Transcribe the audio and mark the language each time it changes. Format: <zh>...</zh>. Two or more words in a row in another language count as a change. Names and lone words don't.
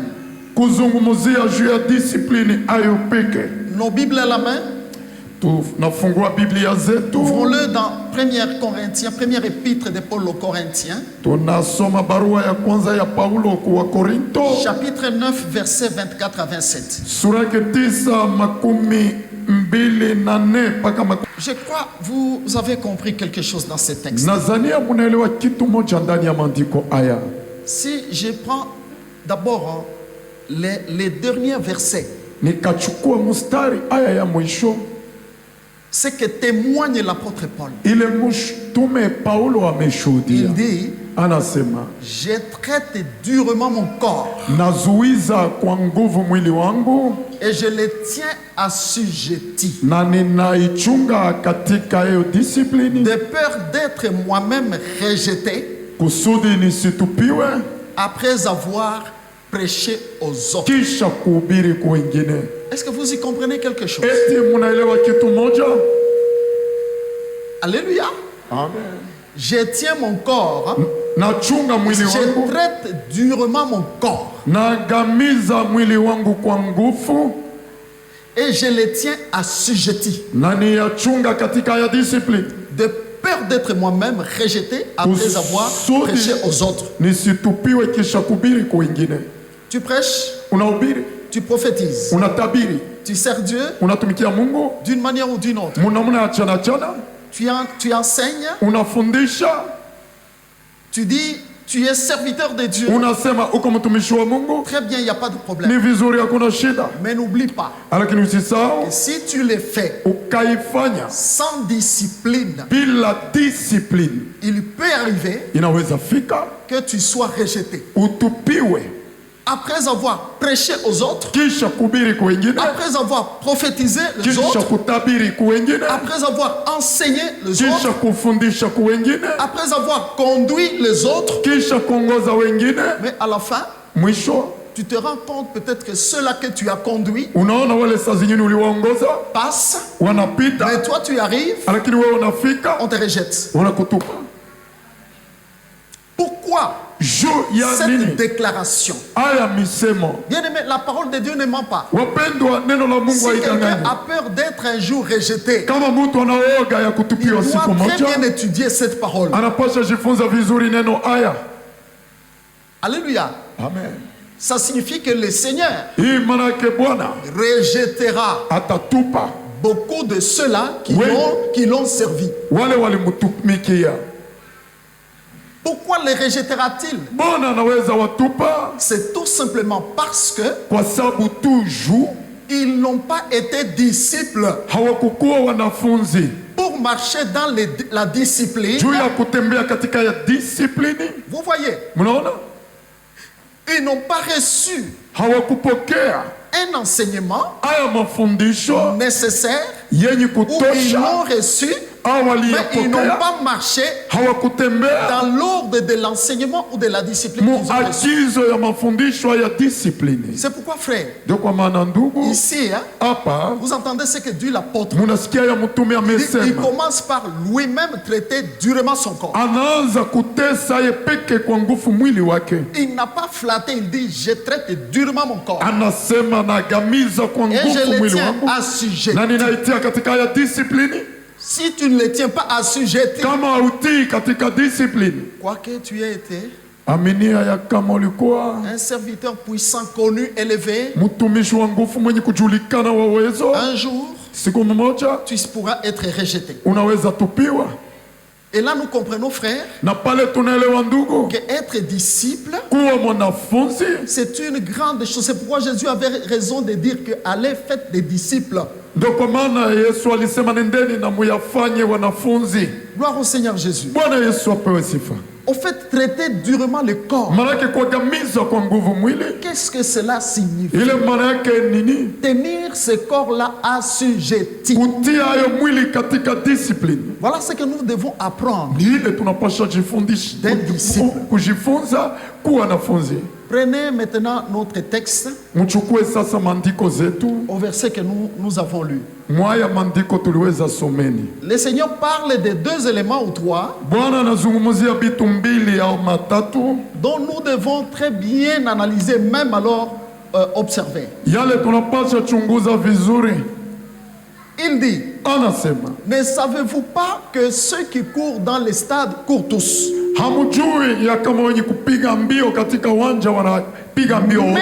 <sw>kuzungumzia juu ya disiplini ayo peke.</sw> <fr>Nos Bibles à la main,</fr> <sw>Tunafungua Biblia zetu,</sw> <fr>ouvrons-le dans 1 Corinthiens, première épître de Paul aux Corinthiens,</fr> <sw>tunasoma barua ya kwanza ya Paulo kwa Korinto,</sw> <fr>chapitre 9, versets 24 à 27.</fr> <sw>sura yake 9:24 mpaka</sw> <fr>Je crois que vous avez compris quelque chose dans ce texte.</fr> <sw>Nazania munaelewa kitu moja ndani ya maandiko haya.</sw> <fr>Si je prends d'abord les derniers versets,</fr> <sw>nikachukua mstari aya ya mwisho</sw> <fr>ce que témoigne l'apôtre Paul.</fr> <sw>ile mtume Paulo ameshuhudia.</sw> <fr>Il dit,</fr> <sw>Anasema,</sw> <fr>je traite durement mon corps</fr> <sw>nazuiza kwa nguvu mwili wangu</sw> <fr>et je le tiens assujetti,</fr> <sw>na ninaichunga katika hiyo disiplini,</sw> <fr>de peur d'être moi-même rejeté</fr> <sw>kusudi nisitupiwe</sw> <fr>après avoir prêché aux autres.</fr> <sw>kisha kuhubiri kwa wengine.</sw> <fr>Est-ce que vous y comprenez quelque chose?</fr> <sw>Eti munaelewa kitu moja?</sw> <fr>Alléluia.</fr> <sw>Amen.</sw> <fr>Je tiens mon corps,</fr> <sw>Nachunga mwili</sw> <fr>je</fr> <sw>wangu,</sw> <fr>traite durement mon corps</fr> <sw>nagamiza mwili wangu kwa nguvu</sw> <fr>et je le tiens assujetti,</fr> <sw>na niyachunga katika ya discipline,</sw> <fr>de peur d'être moi-même rejeté après avoir prêché aux autres.</fr> <sw>nisitupiwe kisha kuhubiri kwa wengine.</sw> <fr>Tu prêches,</fr> <sw>Unahubiri,</sw> <fr>tu prophétises,</fr> <sw>unatabiri,</sw> <fr>tu sers Dieu</fr> <sw>unatumikia Mungu</sw> <fr>d'une manière ou d'une autre.</fr> <sw>munamuna ya chana chana,</sw> <fr>Tu enseignes,</fr> <sw>unafundisha,</sw> <fr>tu dis tu es serviteur de Dieu.</fr> <sw>unasema uko mtumishi wa Mungu,</sw> <fr>Très bien, il n'y a pas de</fr> <sw>ni</sw> <fr>problème.</fr> <sw>vizuri, hakuna shida,</sw> <fr>Mais n'oublie pas,</fr> <sw>lakini usisahau</sw> <fr>si tu le fais</fr> <sw>ukaifanya</sw> <fr>sans discipline,</fr> <sw>bila discipline,</sw> <fr>il peut arriver</fr> <sw>inaweza fika</sw> <fr>que tu sois rejeté.</fr> <sw>utupiwe</sw> <fr>Après avoir prêché aux autres,</fr> <sw>kisha kuhubiri kwa wengine,</sw> <fr>après avoir prophétisé les</fr> <sw>kisha</sw> <fr>autres,</fr> <sw>kutabiri kwa wengine,</sw> <fr>après avoir enseigné les</fr> <sw>kisha</sw> <fr>autres,</fr> <sw>kufundisha kwa wengine,</sw> <fr>après avoir conduit les autres,</fr> <sw>kisha kuongoza wengine,</sw> <fr>mais à la fin,</fr> <sw>mwisho</sw> <fr>tu te rends compte peut-être que ceux-là que tu as conduits</fr> <sw>unaona wale saa zingine uliwaongoza</sw> <fr>passent,</fr> <sw>wanapita,</sw> <fr>mais toi tu arrives,</fr> <sw>lakini wewe unafika</sw> <fr>on te rejette.</fr> <sw>wanakutupa.</sw> <fr>Pourquoi</fr> <sw>Juu ya</sw> <fr>cette</fr> <sw>nini?</sw> <fr>déclaration?</fr> <sw>Aya misemo,</sw> <fr>Bien aimé, la parole de Dieu ne ment pas.</fr> <sw>wapendwa, neno la Mungu</sw> <fr>Si quelqu'un</fr> <sw>haidanganyi.</sw> <fr>a peur d'être un jour rejeté,</fr> <sw>Kama mtu anaoga ya</sw> <fr>il</fr> <sw>kutupiwa</sw> <fr>doit</fr> <sw>siku</sw> <fr>très bien</fr> <sw>moja,</sw> <fr>étudier cette parole.</fr> <sw>anapasha jifunza vizuri neno aya.</sw> <fr>Alléluia.</fr> <sw>Amen.</sw> <fr>Ça signifie que le Seigneur</fr> <sw>Hii maana yake Bwana</sw> <fr>rejettera</fr> <sw>atatupa</sw> <fr>beaucoup de ceux-là qui Oui. qui l'ont servi.</fr> <sw>wale walimtumikia.</sw> <fr>Pourquoi les rejettera-t-il?</fr> <sw>Bwana anaweza watupa</sw> <fr>C'est tout simplement parce que</fr> <sw>kwa sababu toujours</sw> <fr>ils n'ont pas été disciples.</fr> <sw>hawakukuwa wanafunzi</sw> <fr>Pour marcher dans la discipline,</fr> <sw>juu ya kutembea katika ya disiplini.</sw> <fr>vous voyez,</fr> <sw>Mnaona,</sw> <fr>ils n'ont pas reçu</fr> <sw>hawakupokea</sw> <fr>un enseignement</fr> <sw>haya mafundisho</sw> <fr>nécessaire</fr> <sw>yenye</sw> <fr>ou ils</fr> <sw>kutosha,</sw> <fr>l'ont reçu,</fr> <sw>au</sw> <fr>mais ils n'ont</fr> <sw>waliyapokea</sw> <fr>pas marché</fr> <sw>hawakutembea</sw> <fr>dans l'ordre de l'enseignement ou de la discipline qu'ils ont reçu.</fr> <sw>muagizo ya mafundisho ya disiplini.</sw> <fr>C'est pourquoi, frère,</fr> <sw>Ndio kwa maana ndugu,</sw> <fr>ici, hein,</fr> <sw>hapa</sw> <fr>vous entendez ce que dit l'apôtre.</fr> <sw>munasikia ya mtume</sw> <fr>Il</fr> <sw>amesema,</sw> <fr>commence par lui-même traiter durement son corps.</fr> <sw>anaanza kutesa ye peke kwa nguvu mwili wake.</sw> <fr>Il n'a pas flatté, il dit je traite durement mon corps</fr> <sw>Anasema nagamiza kwa</sw> <fr>et je</fr> <sw>nguvu</sw> <fr>le</fr> <sw>mwili</sw> <fr>tiens</fr> <sw>wangu</sw> <fr>assujetti.</fr> <sw>na ninaitia katika ya disiplini.</sw> <fr>Si tu ne le tiens pas assujetti,</fr> <sw>Kama hautii katika disiplini,</sw> <fr>quoique tu aies été</fr> <sw>aminia ya kama ulikuwa</sw> <fr>un serviteur puissant, connu, élevé,</fr> <sw>mtumishi wa nguvu mwenye kujulikana wa uwezo,</sw> <fr>un jour</fr> <sw>siku mmoja</sw> <fr>tu pourras être rejeté.</fr> <sw>unaweza tupiwa.</sw> <fr>Et là nous comprenons, frère,</fr> <sw>Na pale tunaelewa ndugu,</sw> <fr>que être disciple,</fr> <sw>kuwa mwanafunzi</sw> <fr>c'est une grande chose. C'est pourquoi Jésus avait raison de dire que allez faites des disciples.</fr> <sw>ndio kwa maana Yesu alisema nendeni na muyafanye wanafunzi.</sw> <fr>Gloire au Seigneur Jésus.</fr> <sw>Bwana Yesu apewe sifa.</sw> <fr>Au fait, traiter durement le corps.</fr> <sw>Maana yake kuagamiza kwa nguvu mwili,</sw> <fr>Qu'est-ce que cela signifie?</fr> <sw>ile maana yake nini?</sw> <fr>Tenir ce corps-là assujetti.</fr> <sw>Kutia hayo mwili katika discipline.</sw> <fr>Voilà ce que nous devons apprendre.</fr> <sw>Ni ile tunapasha jifundisha,</sw> <fr>D'être disciple.</fr> <sw>kujifunza kuwa wanafunzi.</sw> <fr>Prenez maintenant notre texte</fr> <sw>Mchukue sasa maandiko zetu,</sw> <fr>au verset que nous avons lu.</fr> <sw>mwaya maandiko tuliweza someni.</sw> <fr>Le Seigneur parle de deux éléments ou trois</fr> <sw>Bwana anazungumzia vitu mbili au matatu</sw> <fr>dont nous devons très bien analyser, même alors observer.</fr> <sw>yale tunapasha chunguza vizuri.</sw> <fr>Il dit,</fr> <sw>Anasema,</sw> <fr>ne savez-vous pas que ceux qui courent dans les stades courent tous,</fr> <sw>hamujui ya kama wenye kupiga mbio katika uwanja wanapiga mbio wote,</sw>